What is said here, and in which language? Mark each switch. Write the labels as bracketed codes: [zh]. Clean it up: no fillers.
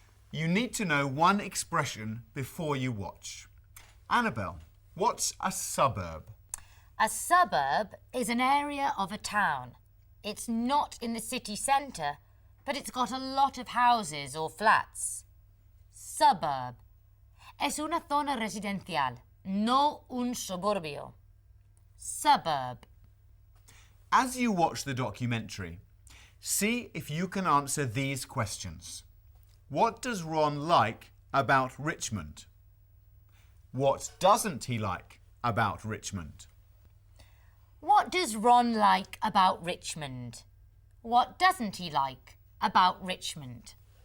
[en] You need to know one expression before you watch. Annabelle, what's a suburb? A suburb is an area of a town. It's not in the city centre, but it's got a lot of houses or flats. Suburb. [es] Es una zona residencial, no un suburbio. [en] Suburb. As you watch the documentary, see if you can answer these questions. What does Ron like about Richmond? What doesn't he like about Richmond? What does Ron like about Richmond? What doesn't he like about Richmond?